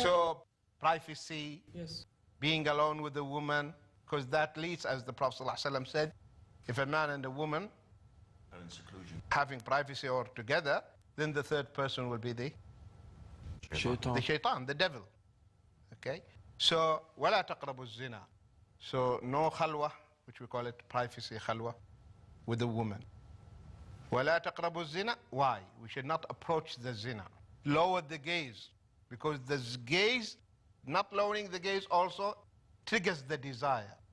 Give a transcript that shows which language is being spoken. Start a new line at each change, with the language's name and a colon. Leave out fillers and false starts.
English: So privacy, yes, being alone with a woman, because that leads, as the Prophet ﷺ said, if a man and a woman are in seclusion, having privacy or together, then the third person will be the shaitan, the devil. Okay?
Arabic: So, وَلَا تَقْرَبُوا الزِّنَا.
English: So, no khalwa, which we call it privacy khalwa, with a woman.
Arabic: وَلَا تَقْرَبُوا الزِّنَا.
English: Why? We should not approach the zina. Lower the gaze, because the gaze, not lowering the gaze also triggers the desire.